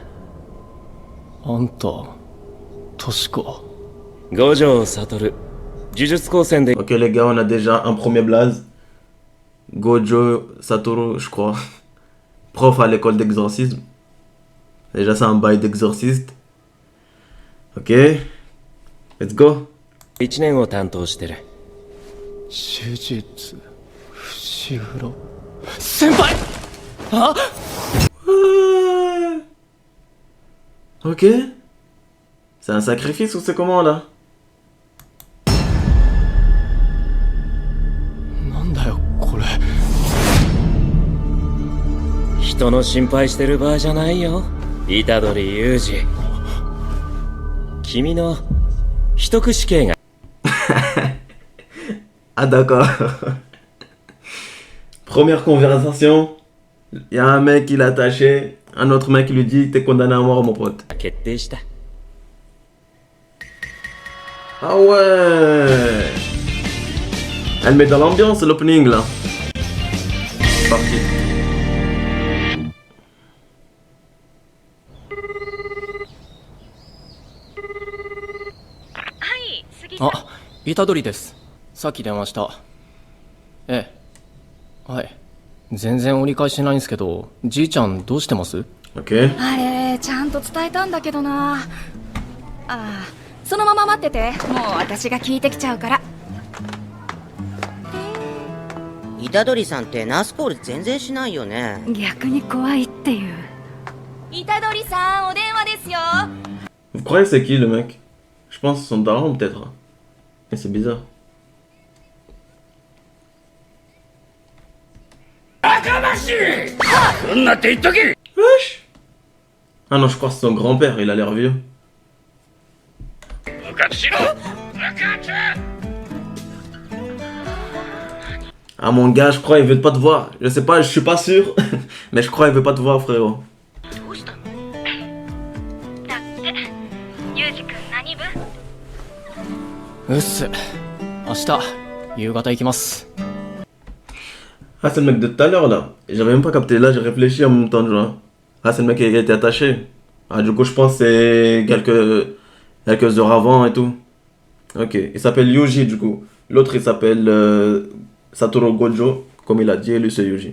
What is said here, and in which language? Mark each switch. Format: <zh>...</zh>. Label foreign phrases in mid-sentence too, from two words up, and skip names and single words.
<ja>あんた、確か。五条悟、呪術高専で</ja> <fr>Ok les gars, on a déjà un premier blaze. Gojo Satoru, je crois. Prof à l'école d'exorcisme. Déjà c'est un bail d'exorciste.</fr> <en>Ok. Let's go.</en> <ja>1 年を担当してる。手術、伏黒。先輩あ</ja> <fr>Ok. C'est un sacrifice ou c'est comment là?</fr> <ja>なんだよ、これ。人の心配してる場合じゃないよ。虎杖裕二。君の秘匿死刑が</ja> <fr>Ah d'accord. Première conversation. Il y a un mec qui l'a attaché. Un autre mec qui lui dit t'es condamné à mort mon pote.</fr> <ja>決定した。</ja> <fr>Ah ouais. Elle met dans l'ambiance l'opening là. C'est parti.</fr> <ja>あ、虎杖です。さっき電話した。ええ。はい。全然折り返してないんですけど、じいちゃんどうしてます？</ja> <fr>Ok.</fr> <ja>あれちゃんと伝えたんだけどな。ああ、そのまま待ってて、もう私が聞いてきちゃうから。虎杖さんってナースコール全然しないよね。逆に怖いっていう。虎杖さんお電話ですよ。</ja> <fr>Vous croyez que c'est qui le mec? Je pense que c'est son daron peut-être. Mais c'est bizarre. Wesh. Ah non, je crois que c'est son grand-père, il a l'air vieux. Ah mon gars, je crois il veut pas te voir. Je sais pas, je suis pas sûr. Mais je crois il veut pas te voir frérot.</fr> <ja>どうしたの？だってユージ君何部？うっす。明日、 夕方行きます。</ja> <fr>Ah, c'est le mec de tout à l'heure là. J'avais même pas capté. Là, j'ai réfléchi en même temps, tu vois. Ah, c'est le mec qui a été attaché. Ah, du coup, je pense que c'est quelques heures avant et tout. Ok. Il s'appelle Yuji, du coup. L'autre, il s'appelle Satoru Gojo. Comme il a dit, et lui, c'est Yuji.</fr>